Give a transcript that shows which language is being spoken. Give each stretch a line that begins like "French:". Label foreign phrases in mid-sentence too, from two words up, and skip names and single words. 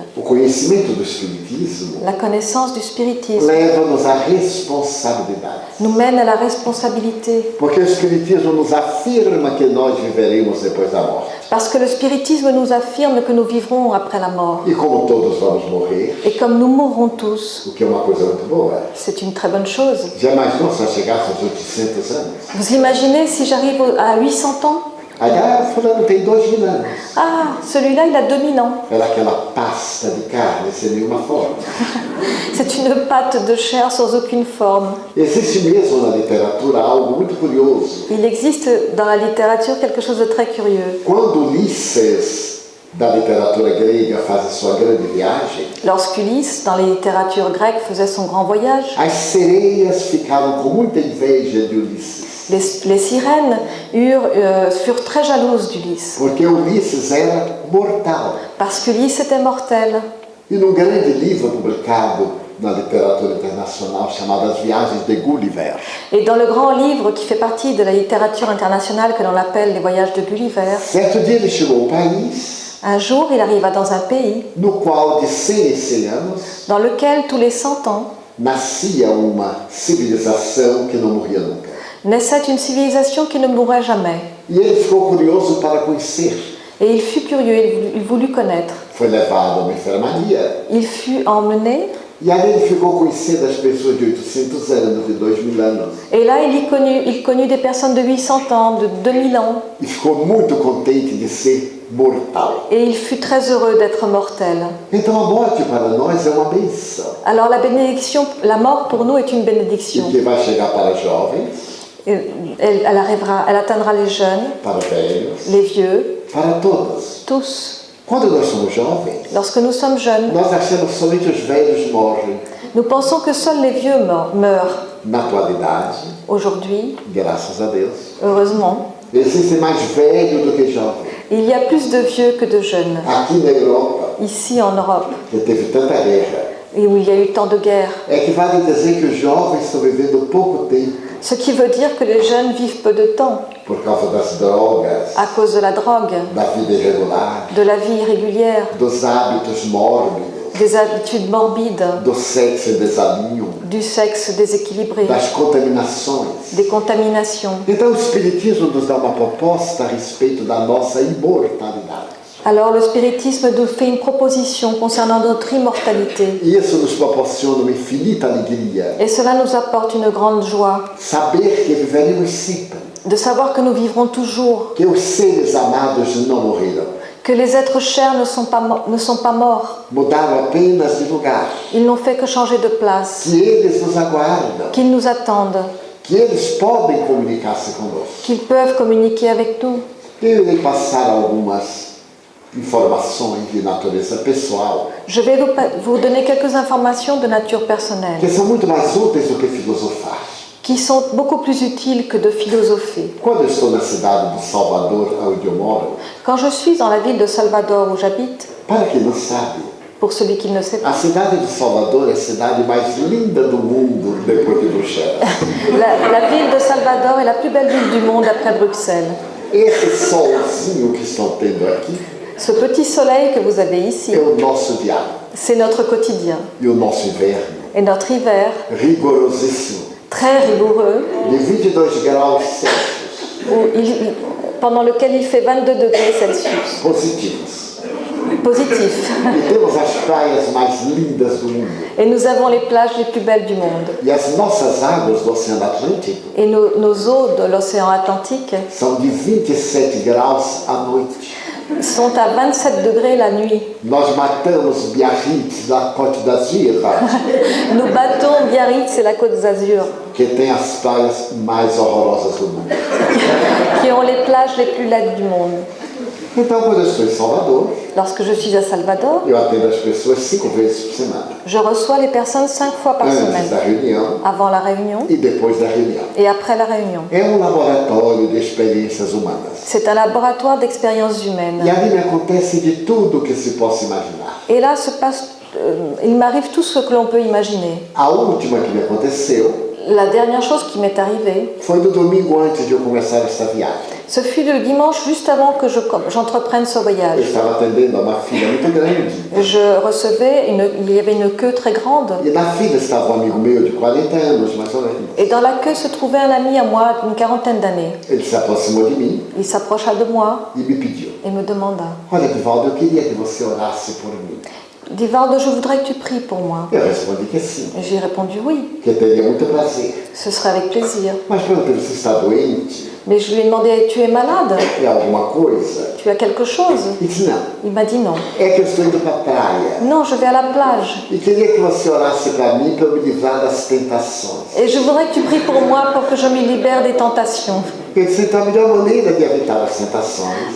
Portuguese: O conhecimento do Espiritismo
French: La connaissance du spiritisme
Portuguese: leva-nos à responsabilidade.
French: nous mène à la responsabilité.
Portuguese: Porque o Espiritismo nos afirma que nós viveremos depois da morte.
French: Parce que le spiritisme nous affirme que nous vivrons après la mort.
Portuguese: E como todos vamos morrer,
French: Et comme nous mourrons tous,
Portuguese: o que é uma coisa muito boa.
French: c'est une très bonne chose.
Portuguese: Já imaginou se nós chegássemos aos 800 anos?
French: Vous imaginez si j'arrive à 800 ans?
Portuguese: Aí, fulano tem 2000 anos.
French: Ah, celui-là, il a 2000 ans.
Portuguese: Era aquela pasta de carne sem nenhuma forma.
French: C'est une pâte de chair sans aucune forme.
Portuguese: Existe mesmo na literatura algo muito curioso.
French: Il existe dans la littérature quelque chose de très curieux.
Portuguese: Quando Ulisses, da literatura grega, faz a sua grande viagem,
French: Lorsqu'Ulysse, dans les littératures grecques, faisait son grand voyage,
Portuguese: as sereias ficaram com muita inveja de Ulisses.
French: les sirènes furent très jalouses d'Ulysse,
Portuguese: Porque Ulisses era mortal.
French: parce qu'Ulysse était mortel.
Portuguese: E num grande livro publicado na literatura internacional chamado As Viagens de Gulliver,
French: Et dans le grand livre qui fait partie de la littérature internationale que l'on appelle Les Voyages de Gulliver,
Portuguese: certo dia ele chegou ao país
French: un jour il arriva dans un pays
Portuguese: no qual de 100 em 100 anos
French: dans lequel tous les 100 ans
Portuguese: nascia uma civilização que não morria nunca.
French: naissait une civilisation qui ne mourrait jamais.
Portuguese: E ele ficou curioso para conhecer.
French: Et il fut curieux, il voulut connaître.
Portuguese: Foi levado a uma enfermaria
French: Il fut emmené,
Portuguese: e ali ele ficou conhecendo as pessoas de 800 anos, de 2000 anos.
French: et là il connut des personnes de 800 ans, de 2000 ans,
Portuguese: E ficou muito contente de ser mortal.
French: et il fut très heureux d'être mortel.
Portuguese: Então a morte para nós é uma benção.
French: Alors la bénédiction, la mort pour nous est une
Portuguese: E
French: bénédiction.
Portuguese: que vai chegar para jovens,
French: Elle atteindra les jeunes,
Portuguese: para velhos,
French: les vieux,
Portuguese: para todos.
French: tous.
Portuguese: Quando nós somos jovens,
French: Lorsque nous sommes jeunes,
Portuguese: nós achamos que somente os velhos morrem.
French: nous pensons que seuls les vieux meurent.
Portuguese: Na atualidade,
French: Aujourd'hui,
Portuguese: graças a Deus,
French: heureusement,
Portuguese: existem mais velhos do que jovens.
French: il y a plus de vieux que de jeunes.
Portuguese: Aqui na Europa,
French: Ici en Europe,
Portuguese: que teve tanta guerra,
French: et où il y a eu tant de guerres.
Portuguese: é que vale dizer que os jovens estão vivendo pouco tempo
French: Ce qui veut dire que les jeunes vivent peu de temps
Portuguese: por causa das drogas,
French: à cause de la drogue,
Portuguese: da vida irregular,
French: de la vie irrégulière,
Portuguese: dos hábitos mórbidos,
French: des habitudes morbides,
Portuguese: do sexo em desalinho,
French: du sexe déséquilibré,
Portuguese: das contaminações.
French: des contaminations.
Portuguese: Então o Espiritismo nos dá uma proposta a respeito da nossa imortalidade.
French: Alors le spiritisme nous fait une proposition concernant notre immortalité.
Portuguese: E isso nos proporciona uma infinita alegria.
French: Et cela nous apporte une grande joie
Portuguese: Saber que viveremos sempre,
French: de savoir que nous vivrons toujours,
Portuguese: que os seres amados não morreram,
French: que les êtres chers ne sont pas morts.
Portuguese: mudaram apenas de lugar,
French: Ils n'ont fait que changer de place,
Portuguese: que eles nos aguardam,
French: qu'ils nous attendent,
Portuguese: que eles podem comunicar-se conosco.
French: qu'ils peuvent communiquer avec nous.
Portuguese: Eu irei passar algumas informações de natureza pessoal,
French: Je vais vous donner quelques informations de nature personnelle,
Portuguese: que são muito mais úteis do que filosofar.
French: qui sont beaucoup plus utiles que de philosopher.
Portuguese: Quando eu estou na cidade do Salvador, onde eu moro,
French: Quand je suis dans la ville de Salvador où j'habite,
Portuguese: para quem não sabe,
French: pour celui qui ne sait pas,
Portuguese: a cidade do Salvador é a cidade mais linda do mundo depois de Bruxelas.
French: la ville de Salvador est la plus belle ville du monde après Bruxelles.
Portuguese: Esse solzinho que estão tendo aqui
French: Ce petit soleil que vous avez ici,
Portuguese: é o nosso diário.
French: c'est notre quotidien.
Portuguese: E o nosso inverno,
French: Et notre hiver,
Portuguese: rigorosíssimo,
French: très rigoureux,
Portuguese: de 22 graus Celsius,
French: pendant lequel il fait 22 degrés Celsius.
Portuguese: positivos.
French: Positif.
Portuguese: E temos as praias mais lindas do mundo.
French: Et nous avons les plages les plus belles du monde.
Portuguese: E as nossas águas do Oceano Atlântico
French: Et nos eaux de l'océan Atlantique
Portuguese: são de 27 graus à noite.
French: sont à 27 degrés la nuit.
Portuguese: Nós matamos Biarritz, da Côte d'Azur,
French: Nous battons Biarritz et la Côte d'Azur,
Portuguese: que tem as praias mais horrorosas do mundo.
French: qui ont les plages les plus laides du monde.
Portuguese: Então, quando eu estou em Salvador,
French: Lorsque je suis à Salvador,
Portuguese: eu atendo as pessoas 5 vezes por semana.
French: je reçois les personnes 5 fois par
Portuguese: Antes da
French: semaine,
Portuguese: reunião
French: avant la réunion
Portuguese: e depois da reunião.
French: et après la réunion.
Portuguese: É um laboratório de experiências humanas.
French: C'est un laboratoire d'expériences humaines.
Portuguese: E ali me acontece de tudo que se possa imaginar.
French: Et là il m'arrive tout ce que l'on peut imaginer.
Portuguese: A última que me aconteceu
French: La dernière chose qui m'est arrivée,
Portuguese: foi no domingo antes de eu começar esta viagem.
French: ce fut le dimanche juste avant que j'entreprenne ce
Portuguese: Eu
French: voyage.
Portuguese: estava atendendo a uma filha muito grande.
French: Je recevais, il y avait une queue très grande.
Portuguese: E na fila estava um amigo meu de 40 anos, mais ou menos.
French: Et dans la queue se trouvait un ami à moi d'une quarantaine d'années.
Portuguese: Ele se aproximou de mim
French: Il s'approcha de moi
Portuguese: e me pediu:
French: et me demanda
Portuguese: Olha, Divaldo, eu queria que você orasse por mim.
French: Divaldo, je voudrais que tu pries pour moi.
Portuguese: Eu respondi que sim,
French: Et j'ai répondu oui,
Portuguese: que teria muito prazer.
French: ce serait avec plaisir.
Portuguese: Mas perguntei: você está doente?
French: Mais je lui ai demandé, tu es malade?
Portuguese: É alguma coisa?
French: Tu as quelque chose?
Portuguese: Ele disse: não,
French: Il m'a dit non.
Portuguese: é que eu estou indo para a praia.
French: Non, je vais à la plage.
Portuguese: E queria que você orasse para mim para eu me livrar das tentações.
French: Et je voudrais que tu pries pour moi pour que je me libère des tentations.
Portuguese: Eu disse: então a melhor maneira de evitar as tentações